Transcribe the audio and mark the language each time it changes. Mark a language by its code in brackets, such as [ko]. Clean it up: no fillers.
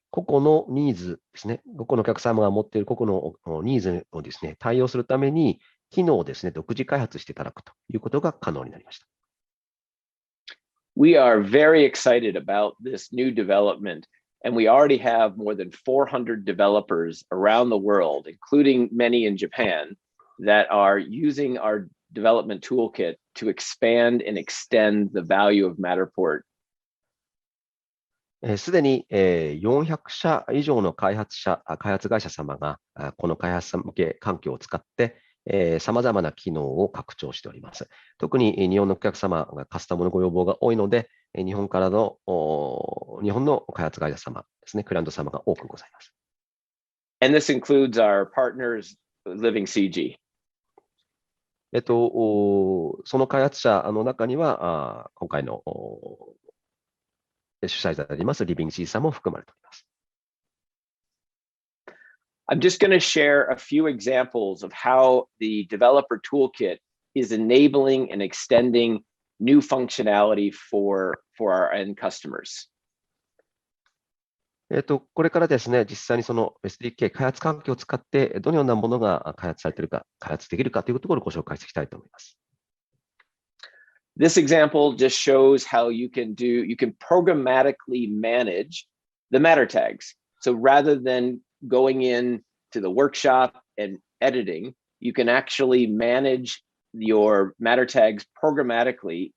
[ja] 個々のニーズですね、個々のお客様が持っている個々のニーズをですね、対応するために、機能をですね、独自開発していただくということが可能になりました。 [en] We are very excited about this new development, and we already have more than 400 developers around the world, including many in Japan, that are using our development toolkit to expand and extend the value of Matterport. [ja] すでに400社以上の開発会社様がこの開発向け環境を使って様々な機能を拡張しております。特に日本のお客様がカスタムのご要望が多いので、日本の開発会社様ですね、クライアント様が多くございます。 [en] And this includes our partners, Living CG. [ja] その開発者の中には、今回の主催者であります、リビングCGさんも含まれております。 [en] I'm just going to share a few examples of how the developer toolkit is enabling and extending new functionality for our end customers. [ja] これからですね、実際にその SDK 開発環境を使って、どのようなものが開発されているか、開発できるかというところをご紹介していきたいと思います。 [en] This example just shows how you can programmatically manage the matter tags. So rather than going in to the workshop and editing, you can actually manage your matter tags programmatically.